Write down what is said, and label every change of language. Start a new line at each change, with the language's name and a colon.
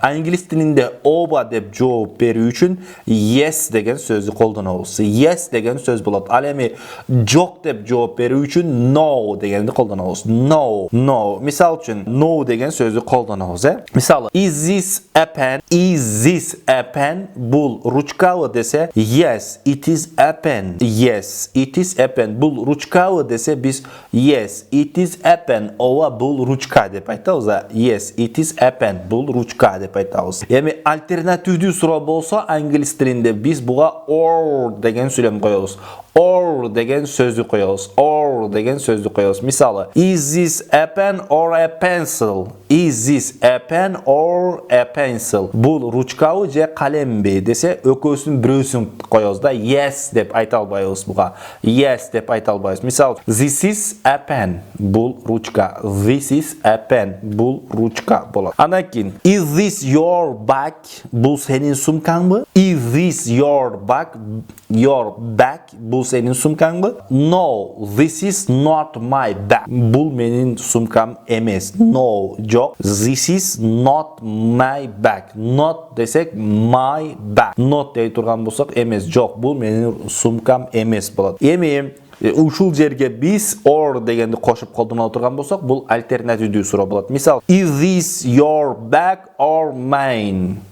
Kyrgyz: Англис тилинде ооба деп жооп берүү үчүн yes деген сөздү колдонобуз. Yes деген сөз болот. Ал эми жок деп жооп берүү үчүн no дегенди колдонобуз.
English: No.
Kyrgyz: Мисал үчүн no деген сөздү колдонобуз, Мисалы,
English: is this a pen? Is this a pen?
Kyrgyz: Бул ручкабы десе,
English: yes, it is a pen. Yes, it is a pen.
Kyrgyz: Бул ручкабы десе, биз
English: yes, it is a pen.
Kyrgyz: Ооба, бул ручка деп айтабыз.
English: Yes, it is a pen.
Kyrgyz: Бул ручка деп айтабыз. Эми альтернативдүү суроо болсо, англис тилинде биз буга or деген сүйлөм коебуз. Or деген сөздү коебуз. Or деген сөздү коебуз.
English: Мисалы, is this a pen or a pencil? Is this a pen or a pencil?
Kyrgyz: Бул ручкабы же калемби десе, экөөсүнүн бирөөсүн коебуз да. Yes деп айта албайбыз буга. Yes деп айта албайбыз.
English: Мисалы, this is a pen.
Kyrgyz: Бул ручка.
English: This is a pen.
Kyrgyz: Бул ручка болот. Андан кийин,
English: is this your bag?
Kyrgyz: Бул сенин сумкаңбы?
English: Is this your bag? Your bag?
Kyrgyz: Бул сенин сумкаңбы?
English: No, this is not my bag.
Kyrgyz: Бул менин сумкам эмес. No, жок.
English: This is not my bag. Not десек my bag.
Kyrgyz: Not дей турган болсок эмес, жок. Бул менин сумкам эмес болот. Эми ушул жерге биз or дегенди кошуп колдоно турган болсок, бул альтернативдүү суроо болот.
English: Мисал, is this your bag or mine?